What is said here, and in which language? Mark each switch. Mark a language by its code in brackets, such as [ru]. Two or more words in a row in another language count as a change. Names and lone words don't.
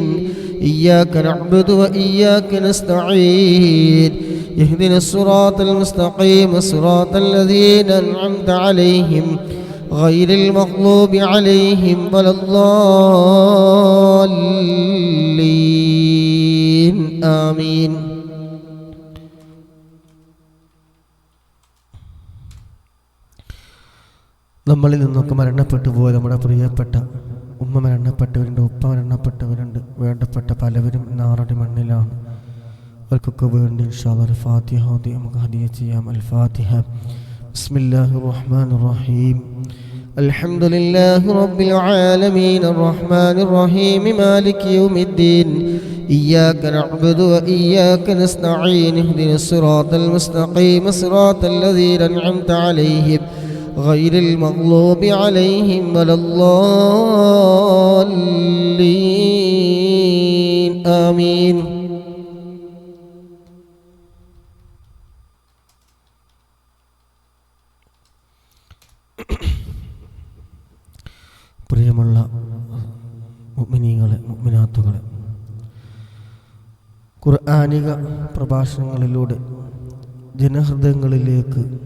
[ar] إياك نعبد وإياك نستعين. اهدنا الصراط المستقيم صراط الذين أنعمت عليهم غير المغلوب عليهم ولا الضالين آمين. [ml] നമ്മളിൽ നിന്നൊക്കെ മരണപ്പെട്ടു പോയ നമ്മുടെ പ്രിയപ്പെട്ട ഉമ്മ മരണപ്പെട്ടവരുണ്ട്, ഉപ്പ മരണപ്പെട്ടവരുണ്ട്, വേണ്ടപ്പെട്ട പലവരും നാറടി മണ്ണിലാണ്. അവർക്കൊക്കെ വേണ്ടി [ar] إن شاء الله [ml] ഫാത്തിഹ ഓതി നമുക്ക് ഹദിയ ചെയ്യാം. [ar] الفاتحة. بسم الله الرحمن الرحيم. الحمد لله رب العالمين الرحمن الرحيم مالك يوم الدين. إياك نعبد وإياك نستعين. اهدنا الصراط المستقيم صراط الذين أنعمت عليهم غير المغلوب عليهم ولا الضالين آمين. [ml] പ്രിയമുള്ള മുഅ്മിനീങ്ങളെ, മുഅ്മിനാത്തുകളെ, ഖുർആനിക പ്രഭാഷണങ്ങളിലൂടെ ജനഹൃദയങ്ങളിലേക്ക്